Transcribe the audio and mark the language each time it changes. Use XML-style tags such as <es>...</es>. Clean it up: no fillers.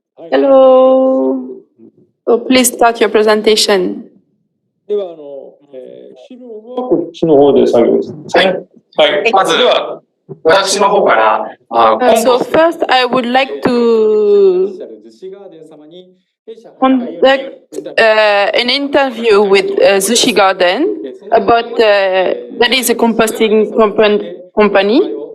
<en>Hello. So please start your presentation.</en> <ja>では資料はこっちの方で作業です。はい。はい。まずは私の方から。</ja> <en>So first, I would like to conduct an interview with Zushi Garden about that is a composting company.</en>